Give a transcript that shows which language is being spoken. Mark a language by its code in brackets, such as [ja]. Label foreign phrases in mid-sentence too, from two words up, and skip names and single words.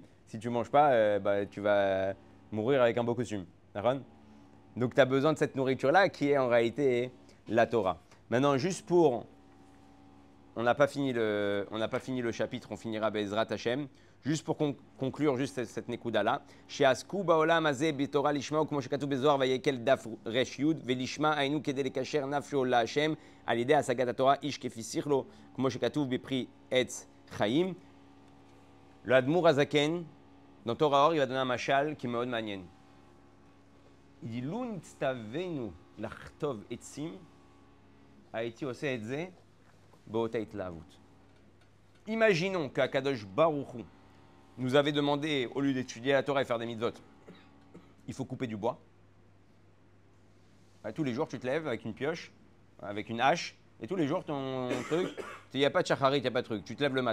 [fr] Si tu ne manges pas, tu vas mourir avec un beau costume. Aaron? Donc tu as besoin de cette nourriture-là qui est en réalité la Torah. Maintenant, juste pour... On n'a pas fini le chapitre, on finira [he] בעזרת השם. [fr] Juste pour conclure juste cette nekuda-là. [he] שיעסקו בעולם הזה בתורה לשמה וכמו שכתוב בזוהר ויקהל דף ריש יוד ולשמה היינו כדי לקשר נפשו להשם על ידי השגת התורה איש כפי שכלו כמו שכתוב בפרי עץ חיים. [fr] Le Admor Hazaken, dans Torah Or, il va donner un mashal qui est [he] מאוד מעניין. [fr] Il dit [he] לו נצטווינו לחטוב עצים הייתי עושה את זה באותה התלהבות. [fr] Imaginons qu'Akadosh Baruch Hu nous avait demandé, au lieu d'étudier la Torah et faire des mitzvot, il faut couper du bois. Tous les jours, tu te lèves avec une pioche, avec une hache, et tous les jours, ton truc, il n'y a pas de shacharit, il n'y a pas de truc.